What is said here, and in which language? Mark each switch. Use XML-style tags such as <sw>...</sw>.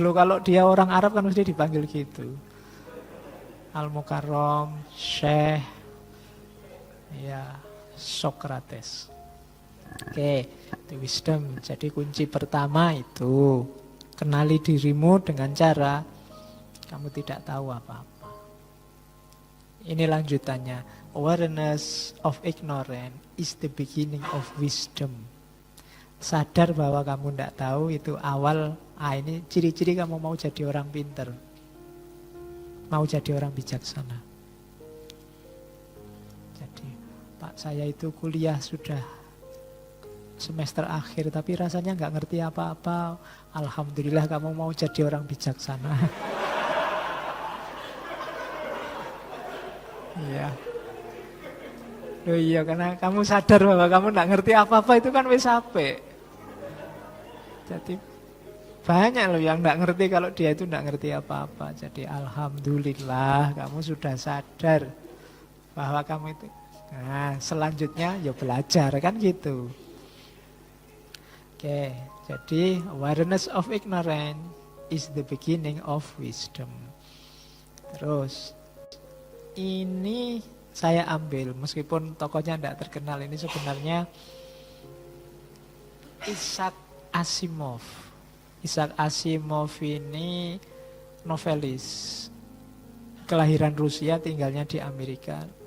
<id>Loh, kalau dia orang Arab kan mesti dipanggil gitu. Al-Mukarram Syekh ya Sokrates. Oke, itu wisdom. Jadi kunci pertama itu kenali dirimu dengan cara kamu tidak tahu apa-apa. Ini lanjutannya.</id> <en>Awareness of ignorance is the beginning of wisdom.</en> <id>Sadar bahwa kamu tidak tahu itu awal. Ini ciri-ciri kamu mau jadi orang pintar, mau jadi orang bijaksana. Jadi, Pak, saya itu kuliah sudah semester akhir, tapi rasanya nggak ngerti apa-apa. Alhamdulillah kamu mau jadi orang bijaksana. Iya. Oh iya, karena kamu sadar bahwa kamu nggak ngerti apa-apa itu kan</id> <jv>wis apik.</jv> <id>Jadi banyak loh yang nggak ngerti kalau dia itu nggak ngerti apa-apa. Jadi alhamdulillah kamu sudah sadar bahwa kamu itu. Nah, selanjutnya ya belajar kan gitu. Oke, jadi</id> <en>awareness of ignorance is the beginning of wisdom.</en> <id>Terus, ini saya ambil, meskipun tokohnya tidak terkenal, ini sebenarnya Isaac Asimov. Isaac Asimov ini novelis, kelahiran Rusia, tinggalnya di Amerika.</id>